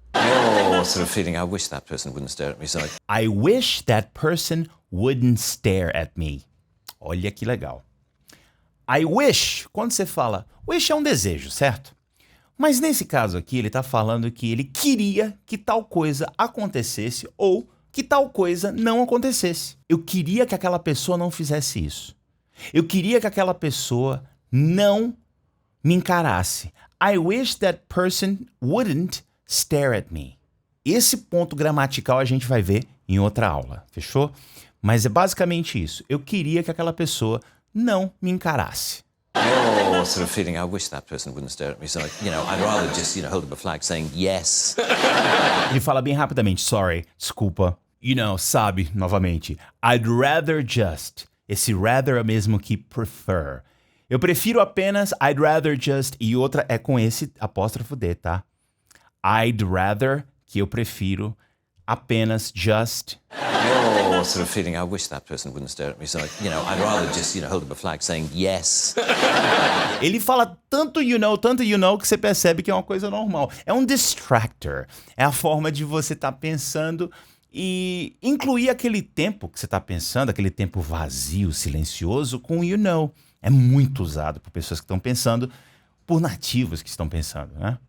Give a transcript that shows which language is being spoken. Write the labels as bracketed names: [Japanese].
[English] You're sort of feeling, I wish that person wouldn't stare at me. So, I wish that person wouldn't stare at me. [Portuguese] Olha que legal. I wish, quando você fala, wish é um desejo, certo? Mas nesse caso aqui, ele está falando que ele queria que tal coisa acontecesse ou que tal coisa não acontecesse. Eu queria que aquela pessoa não fizesse isso. Eu queria que aquela pessoa não me encarasse. [English] I wish that person wouldn't stare at me. [Portuguese] Esse ponto gramatical a gente vai ver em outra aula, fechou? Mas é basicamente isso. Eu queria que aquela pessoa não me encarasse. [English] you're sort of feeling, I wish that person wouldn't stare at me. So, I'd rather just, hold up a flag saying yes. [Portuguese] Ele fala bem rapidamente, sorry, desculpa. Sabe, novamente. [English] I'd rather just. [Portuguese] Esse rather é o mesmo que prefer. Eu prefiro apenas [English] I'd rather just. [Portuguese] E outra é com esse apóstrofo D, tá? [English] I'd rather, [Portuguese] que eu prefiro, apenas just. [English] You're sort of feeling, I wish that person wouldn't stare at me. So, I'd rather just, hold up a flag saying yes. [Portuguese] Ele fala tanto que você percebe que é uma coisa normal. É um distractor. É a forma de você estar pensando e incluir aquele tempo que você está pensando, aquele tempo vazio, silencioso, com É muito usado por pessoas que estão pensando, por nativos que estão pensando, né?